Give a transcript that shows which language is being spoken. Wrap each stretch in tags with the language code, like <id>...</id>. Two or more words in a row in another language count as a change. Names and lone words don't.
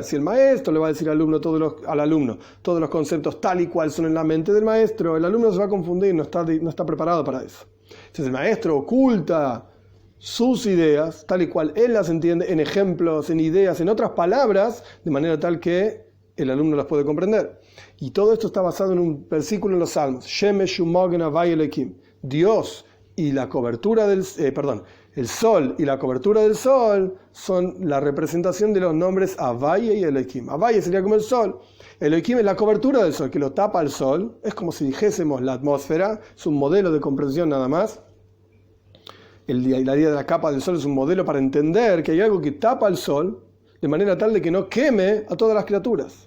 <es>Si el maestro le va a decir al alumno todos los conceptos tal y cual son en la mente del maestro, el alumno se va a confundir, no está preparado para eso. Entonces el maestro oculta sus ideas, tal y cual él las entiende, en ejemplos, en ideas, en otras palabras, de manera tal que el alumno las puede comprender. Y todo esto está basado en un versículo en los Salmos.</es> <he>שמש ומגן הוי' אלקים.</he> <es>Dios y la cobertura del... el sol y la cobertura del sol son la representación de los nombres Havai y Elokim. Havai sería como el sol. Elokim es la cobertura del sol, que lo tapa el sol. Es como si dijésemos la atmósfera. Es un modelo de comprensión nada más. La idea de la capa del sol es un modelo para entender que hay algo que tapa el sol, de manera tal de que no queme a todas las criaturas.</es>